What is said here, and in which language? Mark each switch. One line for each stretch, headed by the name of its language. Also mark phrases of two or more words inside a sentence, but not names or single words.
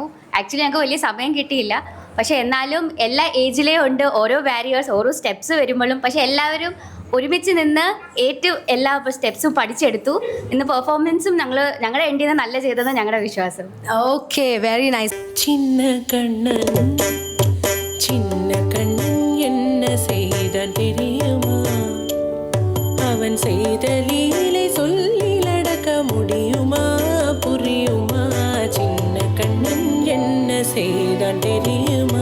Malayalam: ആക്ച്വലി ഞങ്ങൾക്ക് വലിയ സമയം കിട്ടിയില്ല. പക്ഷേ എന്നാലും എല്ലാ ഏജിലേ ഉണ്ട് ഓരോ ബാരിയേഴ്സ്, ഓരോ സ്റ്റെപ്സ് വരുമ്പോഴും. പക്ഷേ എല്ലാവരും ഒരുമിച്ച് നിന്ന് എല്ലാ സ്റ്റെപ്സും പഠിച്ചെടുത്തു. ഇന്ന് പെർഫോമൻസും ഞങ്ങളുടെ എൻഡിൽ നിന്ന് നല്ല ചെയ്തത് ഞങ്ങളുടെ വിശ്വാസം.
English: okay, very nice.
Tamil: சின்ன கண்ணன் என்ன செய்தான் தெரியுமா? அவன் செய்த லீலை சொல்லில் அடக்க முடியுமா? புரியுமா? சின்ன கண்ணன் என்ன செய்தான் தெரியுமா?